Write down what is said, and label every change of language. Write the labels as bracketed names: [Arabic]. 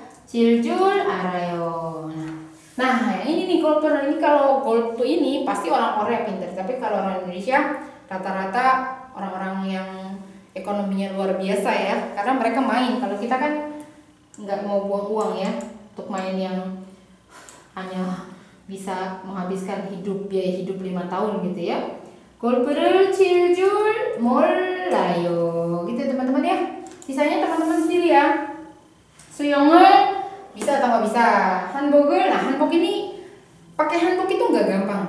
[Korean] Ciljul arayo. [Indonesian] Nah ini nih golfer ini, kalau golf ini pasti orang Korea pintar, tapi kalau orang Indonesia rata-rata orang-orang yang ekonominya luar biasa ya, karena mereka main. Kalau kita kan nggak mau buang uang ya untuk main yang hanya bisa menghabiskan biaya hidup 5 tahun gitu ya. [Korean] 골프를 칠 줄 몰라요 [Indonesian] gitu teman-teman ya. Sisanya teman-teman sendiri ya. 수영을 bisa atau nggak bisa. 한복을, nah hanbok ini pakai hanbok itu nggak gampang.